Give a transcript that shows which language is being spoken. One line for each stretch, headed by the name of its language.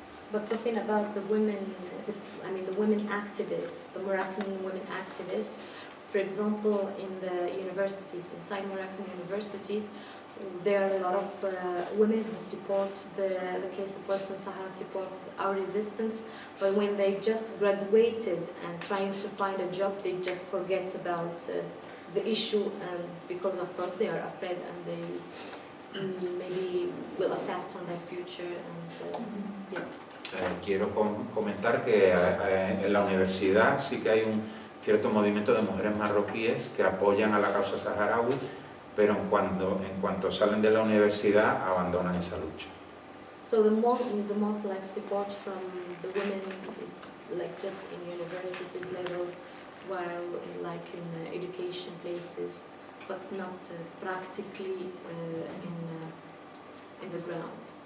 English: But talking about the women, the women activists, the Moroccan women activists, for example, in the universities, inside Moroccan universities, there are a lot of women who support the case of Western Sahara, support our resistance, but when they just graduated and trying to find a job, they just forget about the issue, and because of course they are afraid and they maybe will affect on their future. And
Spanish: Quiero comentar que en la universidad sí que hay un cierto movimiento de mujeres marroquíes que apoyan a la causa saharaui, pero en cuanto salen de la universidad abandonan esa lucha.
English: So the most support from the women is just in universities level, while in education places, but not practically in the ground.